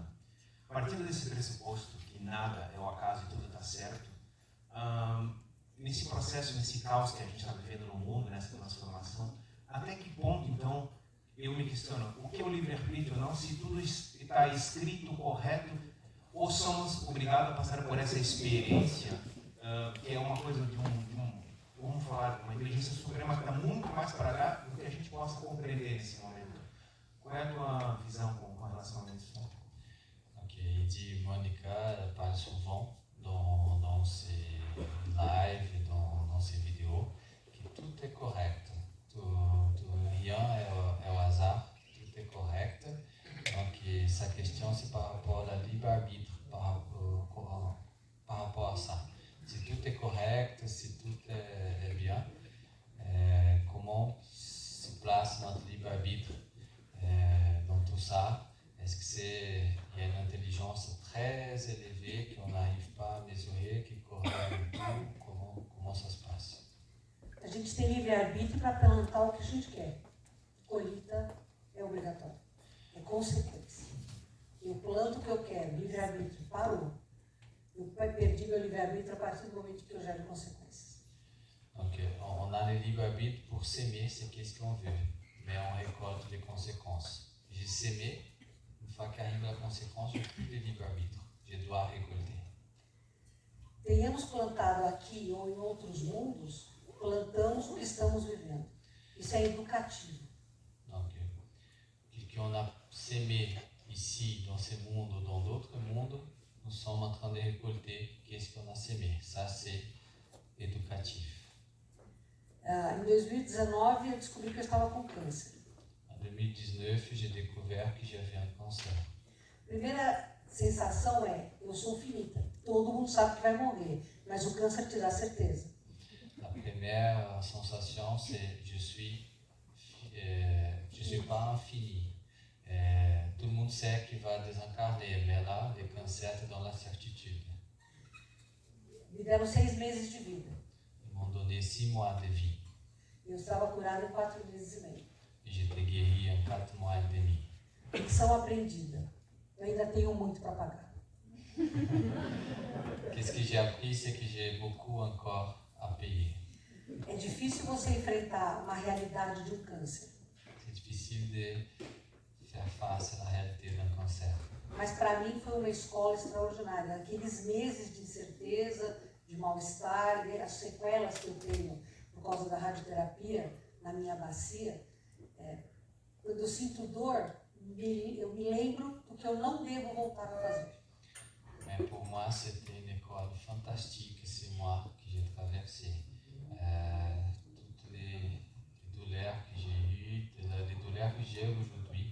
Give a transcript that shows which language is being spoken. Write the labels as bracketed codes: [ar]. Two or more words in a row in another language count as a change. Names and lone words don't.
[pt] Partindo desse pressuposto que nada é o acaso e tudo está certo, nesse processo, nesse caos que a gente está vivendo no mundo, nessa transformação, até que ponto, então, eu me questiono, o que é o livre-arbítrio não, se tudo está escrito correto, ou somos obrigados a passar por essa experiência, que é uma coisa vamos falar, uma inteligência suprema que está muito mais para lá do que a gente possa compreender nesse momento. Qual é a tua visão com relação a isso? [fr] Ok, il dit, Monica, elle parle souvent dans ses lives, dans ses vidéos, que tout est correct. Rien est au hasard, tout est correct. Donc, sa question, c'est par rapport à la libre-arbitre, par rapport à ça. Si tout est correct, si tout est bien, comment se place notre libre-arbitre dans tout ça? Est-ce qu'il y a une intelligence très élevée qu'on n'arrive pas à mesurer, qui corrèle tout? Comment ça se passe? [pt] A gente tem livre-arbítrio para plantar o que a gente quer. Colheita é obrigatória. É consequência. Eu planto o que eu quero, livre-arbítrio, parou. Eu perdi meu livre-arbítrio a partir do momento que eu gero consequências. [fr] Donc, on a le libre-arbitre pour s'aimer, c'est qu'est-ce qu'on veut, mais on récolte les conséquences. J'ai s'aimé, une fois qu'arrive la conséquence, je n'ai plus de libre-arbitre. Je dois récolter. [pt] Tenhamos plantado aqui ou em outros mundos, plantamos o que estamos vivendo. Isso é educativo. [fr] Donc, qu'on a s'aimé ici, dans ce monde ou dans d'autres mondes, nous sommes en train de récolter qu'est-ce qu'on a sémé. Ça, c'est éducatif. [pt] Em 2019, eu descobri que eu estava com câncer. [fr] En 2019, j'ai découvert que j'avais un cancer. [pt] A primeira sensação é, eu sou finita. Todo mundo sabe que vai morrer, mas o câncer te dá certeza. [fr] La première sensation, c'est je suis pas infini. Tout le monde sait qu'il va désincarner, mais là, le cancer est dans la certitude. [pt] Me deram 6 meses de vida. [fr] Ils m'ont donné 6 mois de vie. [pt] Eu estava curada em 4 meses e meio. [fr] Et j'étais guéri en 4 mois et demi. [pt] Lição aprendida. Eu ainda tenho muito para pagar. [fr] Qu'est-ce que j'ai appris, c'est que j'ai beaucoup encore à payer. [pt] É difícil você enfrentar uma realidade de um câncer. [fr] C'est difficile de faire face à la réalité d'un cancer. [pt] Mas para mim foi uma escola extraordinária. Aqueles meses de incerteza, de mal-estar, as sequelas que eu tenho por causa da radioterapia na minha bacia, quando eu sinto dor, eu me lembro do que eu não devo voltar a fazer. [fr] Mais pour moi, c'était une école fantastique, ces mois que j'ai traversés. Toutes les douleurs que j'ai eues, les douleurs que j'ai aujourd'hui,